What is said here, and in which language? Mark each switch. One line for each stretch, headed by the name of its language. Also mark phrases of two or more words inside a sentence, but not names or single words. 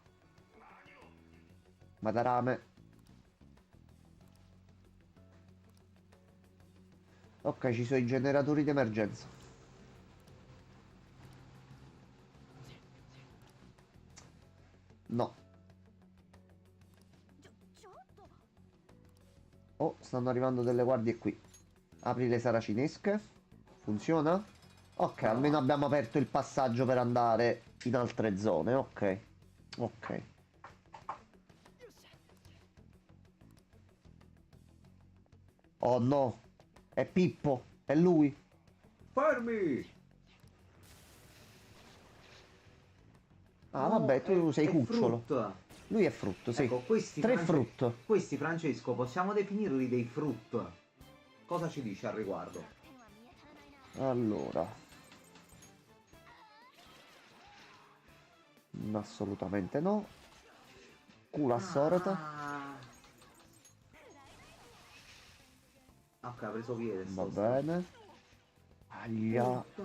Italian: Madarame. Ok, ci sono i generatori d'emergenza. No.
Japanese: ちょっと
Italian: Oh, stanno arrivando delle guardie qui. Apri le saracinesche. Funziona? Ok, almeno abbiamo aperto il passaggio per andare in altre zone. Ok. Ok. Oh no. È Pippo. È lui. Fermi! Ah, No, vabbè, tu sei è cucciolo. Fruit. Lui è frutto, sì. Ecco, questi Tre frutto. Questi, Francesco, possiamo definirli dei fruit. Cosa ci dice al riguardo?
Japanese: 点は見当たらないな
Italian: Allora. Assolutamente no. Culo assorta. Ah. Ok, ha preso piede. Va bene. Aglia.